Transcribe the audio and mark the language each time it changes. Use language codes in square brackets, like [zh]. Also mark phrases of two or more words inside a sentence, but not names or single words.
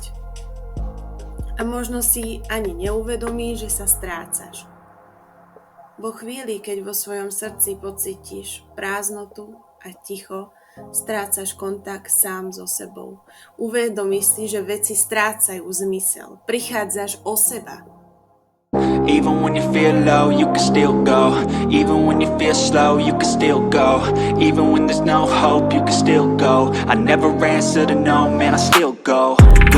[sk] A možno si ani neuvedomíš, že sa strácaš. Vo chvíli, keď vo svojom srdci pocítiš prázdnotu a ticho, strácaš kontakt sám so sebou. Uvedomíš si, že veci strácajú zmysel. Prichádzaš o seba. [en] Even when you feel low, you can still go. Even when you feel slow, you can still go. Even when there's no hope, you can still go. I never answer to no, man, I still go.